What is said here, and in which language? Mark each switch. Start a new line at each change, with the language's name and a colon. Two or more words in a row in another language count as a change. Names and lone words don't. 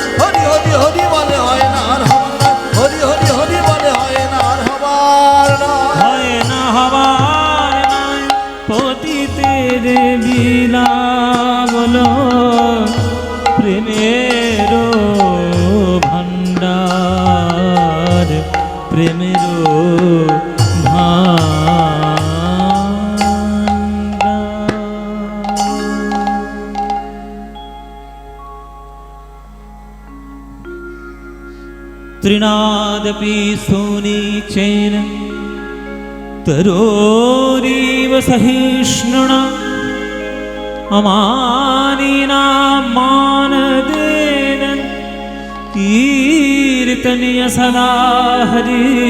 Bangla: হরি হরি হরি বলে হয় না আর হবার নয়। হরি হরি হরি বলে হয় না আর হবার নয়। হয় না হবার নয় পতিতের বিনা বলো প্রেমের ভান্ডার প্রেমের
Sanskrit: त्रिनादपि सुनीचेन तरोरीव सहिष्णुना अमानिना मानदेन कीर्तनीय सदा हरि